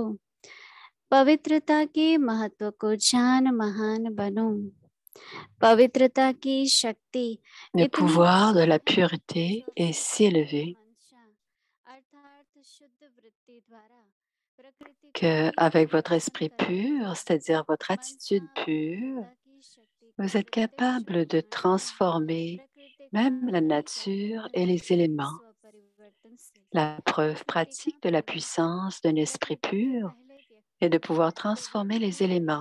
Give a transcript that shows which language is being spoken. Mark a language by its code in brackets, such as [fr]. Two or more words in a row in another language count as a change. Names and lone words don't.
[hi] पवित्रता के महत्व को जान महान बनो। पवित्रता की शक्ति [fr] Le [hi] इतनी [fr] pouvoir de la pureté est si élevé [hi] अर्थात शुद्ध वृत्ति द्वारा [fr] qu'avec votre esprit pur, c'est-à-dire votre attitude pure, vous êtes capable de transformer même la nature et les éléments. La preuve pratique de la puissance d'un esprit pur est de pouvoir transformer les éléments.